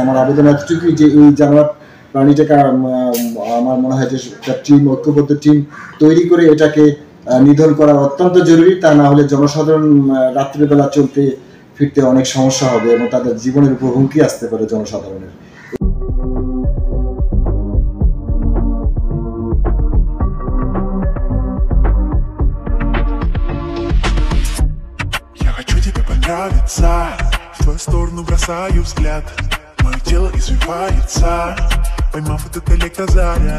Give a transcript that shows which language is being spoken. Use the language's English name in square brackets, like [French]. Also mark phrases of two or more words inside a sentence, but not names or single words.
[Bangla] আমার আবেদন এতটুকুই যে এই জানোয়ার প্রাণীটাকে আমার মনে হয় যে একটা টিম, ঐক্যবদ্ধ টিম তৈরি করে এটাকে নিধন করা অত্যন্ত জরুরি। তা না হলে জনসাধারণ রাত্রিবেলা চলতে ফিরতে অনেক সমস্যা হবে এবং তাদের জীবনের উপর হুমকি আসতে পারে জনসাধারণের। [Russian] В твою сторону бросаю взгляд, мое тело извивается, поймав этот электрозаряд.